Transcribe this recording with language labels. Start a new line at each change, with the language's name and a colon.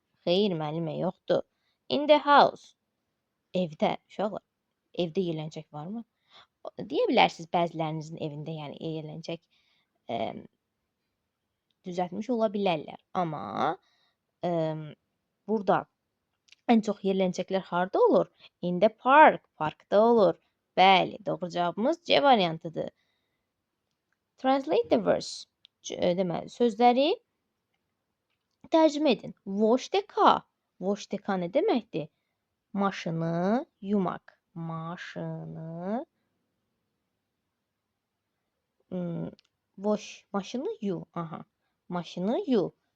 Azerbaijani: Xeyr, müəllimə, yoxdur.
English: In the house.
Azerbaijani: Evdə uşaqlar. Evdə yelləncək varmı? Deyə bilərsiniz bəzilərinizin evində yəni yelləncək düzəltmiş ola bilərlər. Amma burada ən çox yelləncəklər harda olur?
English: In the park.
Azerbaijani: Parkda olur. Bəli, doğru cavabımız C variantıdır.
English: Translate the verse.
Azerbaijani: Deməli, sözləri tərcümə edin.
English: Wash the car. Wash the car
Azerbaijani: nə deməkdir? Maşını yumaq. Maşını wash. Maşını yu. Aha. Maşını yu.